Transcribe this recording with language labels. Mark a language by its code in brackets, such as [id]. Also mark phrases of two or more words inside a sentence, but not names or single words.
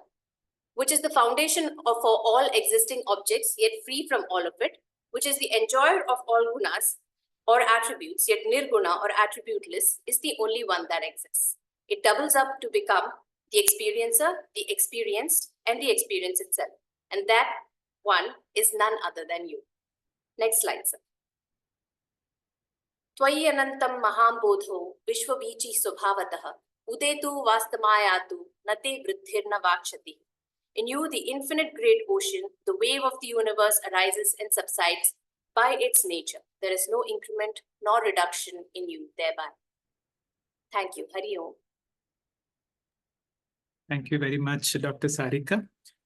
[en] Which is the foundation for all existing objects, yet free from all of it, which is the enjoyer of all gunas or attributes, yet nirguna or attributeless, is the only one that exists. It doubles up to become the experiencer, the experienced, and the experience itself. And that one is none other than you. Next slide, sir. [sa] त्वयि अनन्तमहाम्भोधौ विश्ववीचिः स्वभावतः उदेतु वास्तमायातु न ते वृद्धिर्न वा क्षतिः. [en] In you, the infinite great ocean, the wave of the universe arises and subsides by its nature. There is no increment nor reduction in you thereby. Thank you. [sa] हरि ॐ. [en] Thank you very much, Dr. Sarika.